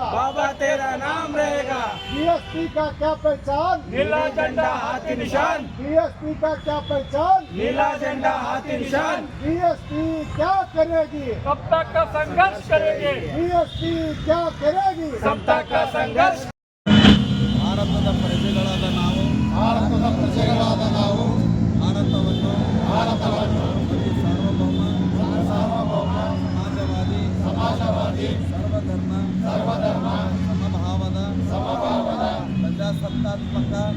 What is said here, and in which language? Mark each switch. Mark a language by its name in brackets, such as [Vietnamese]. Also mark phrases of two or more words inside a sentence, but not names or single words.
[Hindi] बाबा तेरा नाम रहेगा। बीएसपी का क्या पहचान, नीला झंडा हाथी निशान, बीएसपी का क्या पहचान, नीला झंडा हाथी निशान। बीएसपी क्या करेगी, कब तक का संघर्ष करेंगे, बीएसपी क्या करेगी। कब तक का संघर्ष। [Kannada] ಭಾರತದ ಪ್ರಜೆಗಳಾದ ನಾವು ಭಾರತವನ್ನು ಮತ್ತು ಸಾರ್ವಭೌಮ ಸಮಾಜವಾದಿ ಸರ್ವಧರ್ಮ ಸಮಭಾವದ ಪ್ರಜಾಸತ್ತಾತ್ಮಕ